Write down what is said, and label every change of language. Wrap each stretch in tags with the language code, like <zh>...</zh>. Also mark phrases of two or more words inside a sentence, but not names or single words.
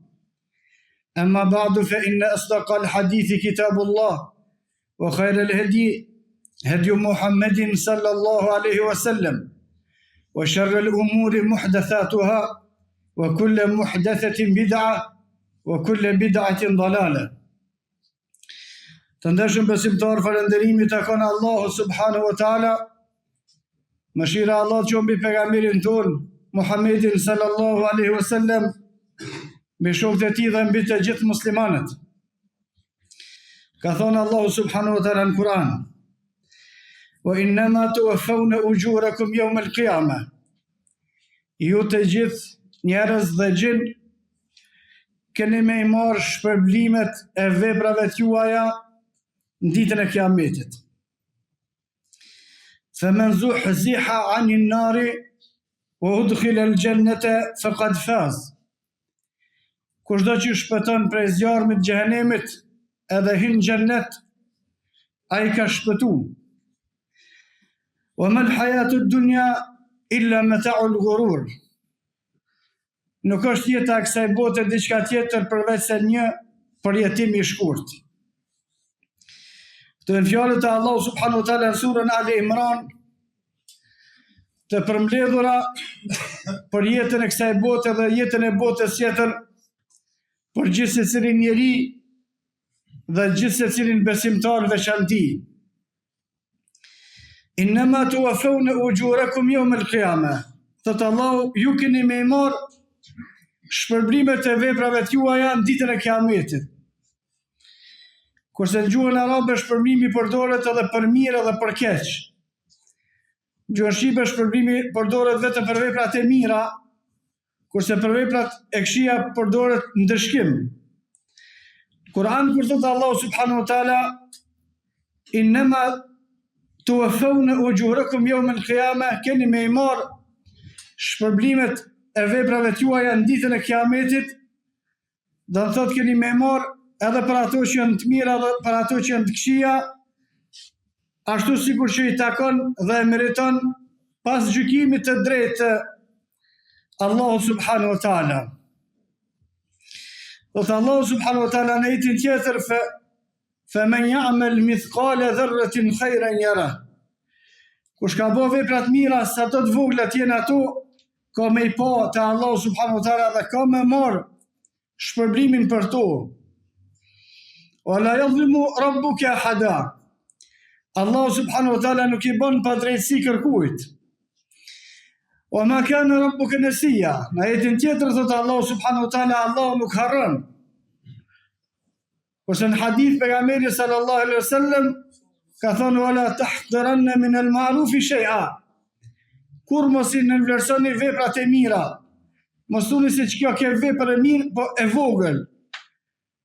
<ar>أما بعد، فإن أصدق الحديث كتاب الله، وخير الهدي هدي محمد صلى الله عليه وسلم، وشر الأمور محدثاتها، وكل محدثة بدعة، وكل بدعة ضلالة.</ar> <sq>Të ndeshëm besimtar, falënderimi takon Allahu</sq> <ar>سبحانه وتعالى.</ar> <sq>Mëshira e Allahut qoftë mbi pejgamberin ton Muhammedin</sq> <ar>صلى الله عليه وسلم,</ar> <sq>mbi shokët e tij dhe mbi të gjithë muslimanët. Ka thonë Allahu</sq> <ar>سبحانه وتعالى</ar> <sq>në Kur'an:</sq> <ar>"وإنما توفون أجوركم يوم القيامة."</ar> <sq>Ju të gjithë njerëz dhe gjin keni me I marrë shpërblimet e veprave tuaja në ditën e Kiametit.</sq> <ar>فمن زحزح عن النار وأدخل الجنة فقد فاز.</ar> <sq>Kushdo që shpëton prej zjarmit xhehenemit edhe hyn xhennet, ai ka shpëtuar.</sq> <ar>وما الحياة الدنيا إلا متاع الغرور.</ar> <sq>Nuk është jeta e kësaj bote diçka tjetër përveç se një përjetim I shkurt. Këto janë fjalët e Allahu</sq> <ar>سبحانه وتعالى</ar> <sq>në surën Ali Imran, të përmbledhura për jetën e kësaj bote dhe jetën e botës tjetër, për gjithë secilin njeri dhe gjithë secilin besimtar veçanti.</sq> <ar>إنما توفون أجوركم يوم القيامة.</ar> <sq>Thot Allahu, ju keni me I marrë shpërblimet e veprave tuaja në ditën e Kiametit. Kurse në gjuhën arabe shpërblimi përdoret edhe për mirë edhe për keq. Në gjuhën shqipe shpërblimi përdoret vetëm për veprat e mira, kurse për veprat e këqija përdoret ndëshkim. Kur'an kur thot Allahu</sq> <ar>سبحانه وتعالى: "إنما توفون أجوركم يوم القيامة",</ar> <sq>keni me I marrë shpërblimet e veprave tuaja në ditën e Kiametit, do të thotë keni me marrë edhe për ato që janë të mira dhe për ato që janë të këqija, ashtu sikur që I takon dhe e meriton pas gjykimit të drejtë Allahu</sq> <ar>سبحانه وتعالى.</ar> <sq>Thotë Allahu</sq> <ar>سبحانه وتعالى</ar> <sq>në ajetin tjetër:</sq> <ar>"فمن يعمل مثقال ذرة خيرا يره."</ar> <sq>Kush ka bërë vepra të mira, sa të vogla të jenë ato, ka me I pa te Allahu</sq> <ar>سبحانه وتعالى</ar> <sq>dhe ka me marrë shpërblimin për to.</sq> <ar>ولا يظلم ربك أحدا.</ar> <sq>Allahu</sq> <ar>سبحانه وتعالى</ar> <sq>nuk I bën pa drejtësi kërkujt.</sq> <ar>وما كان ربك نسيا.</ar> <sq>Në ajetin tjetër thotë Allahu</sq> <ar>سبحانه وتعالى,</ar> <sq>Allahu nuk harron. Kurse në hadith pejgamberi</sq> <ar>صلى الله عليه وسلم</ar> <sq>ka thonë:</sq> <ar>"ولا تحقرن من المعروف شيئا."</ar> <sq>Kur mos I nënvlerësoni veprat e mira. Mos thoni se kjo ke vepër e mirë, po e vogël.</sq>